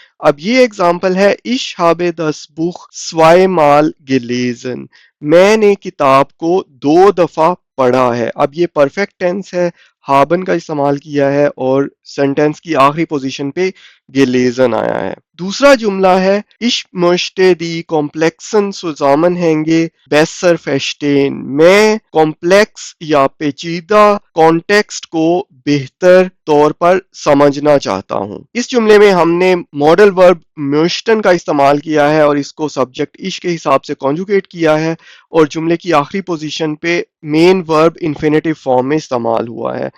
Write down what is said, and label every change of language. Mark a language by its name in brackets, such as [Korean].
[Hindi] अब ये एग्जाम्पल है, इश [German] habe das Buch zweimal gelesen। [Hindi] मैंने किताब को दो दफा पढ़ा है। अब ये परफेक्ट टेंस है, हाबन का इस्तेमाल किया है और सेंटेंस की आखिरी पोजीशन पे gelesen आया है। दूसरा जुमला है, [German] ich möchte die komplexen Zusammenhänge besser verstehen। [Hindi] मैं कॉम्प्लेक्स या पेचीदा कॉन्टेक्स्ट को बेहतर तौर पर समझना चाहता हूं। इस जुमले में हमने मॉडल वर्ब म्यूस्टन का इस्तेमाल किया है और इसको सब्जेक्ट इश के हिसाब से कॉन्जुगेट किया है और जुमले की आखिरी पोजीशन पे मेन वर्ब इन्फिनेटिव फॉर्म में इस्तेमाल हुआ है।